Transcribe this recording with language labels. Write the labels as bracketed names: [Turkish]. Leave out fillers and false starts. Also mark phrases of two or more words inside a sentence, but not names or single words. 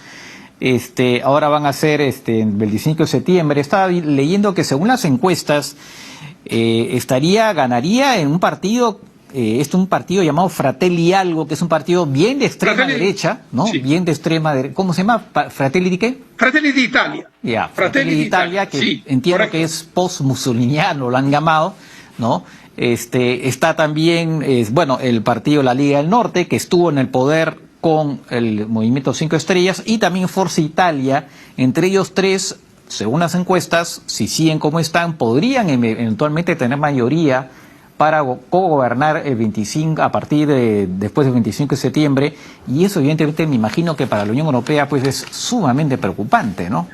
[Spanish] Ahora van a ser el 25 de septiembre. Estaba leyendo que según las encuestas, ganaría en un partido, un partido llamado Fratelli algo, que es un partido bien de extrema derecha, ¿no? Sí. Bien de extrema derecha. ¿Cómo se llama? ¿Fratelli di qué? Fratelli d'Italia. Ya, Fratelli d'Italia, que sí, entiendo correcto, que es post-mussoliniano, lo han llamado, ¿no? Está también, el partido La Liga del Norte, que estuvo en el poder con el Movimiento 5 Estrellas, y también Forza Italia. Entre ellos tres, según las encuestas, si siguen como están, podrían eventualmente tener mayoría para co-gobernar el 25, a partir de después del 25 de septiembre, y eso evidentemente me imagino que para la Unión Europea pues es sumamente preocupante, ¿no?